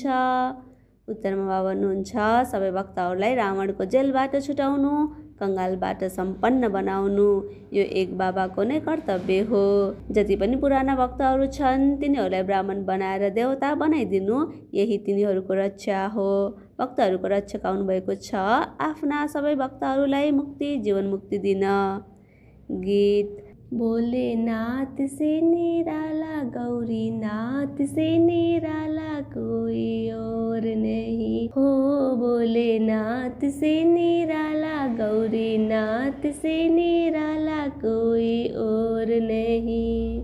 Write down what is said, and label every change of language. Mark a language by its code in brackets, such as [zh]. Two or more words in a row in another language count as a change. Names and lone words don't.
[ne] उत्तरमा बाबा भन्नुहुन्छ, सबै भक्तहरूलाई रावणको जेलबाट छुटाउनु, कङ्गालबाट सम्पन्न बनाउनु यो एक बाबाको नै कर्तव्य हो। जति पनि पुराना भक्तहरू छन् तिनीहरूलाई ब्राह्मण बनाएर देवता बनाइदिनु यही तिनीहरूको रक्षा हो। भक्तहरूको रक्षक आउनुभएको छ आफ्ना सबै भक्तहरूलाई मुक्ति जीवन मुक्ति दिन। गीत। [hi] भोलेनाथ से निराला, गौरीनाथ से निराला कोई और नहीं हो। भोलेनाथ से निराला, गौरीनाथ से निराला कोई और नहीं।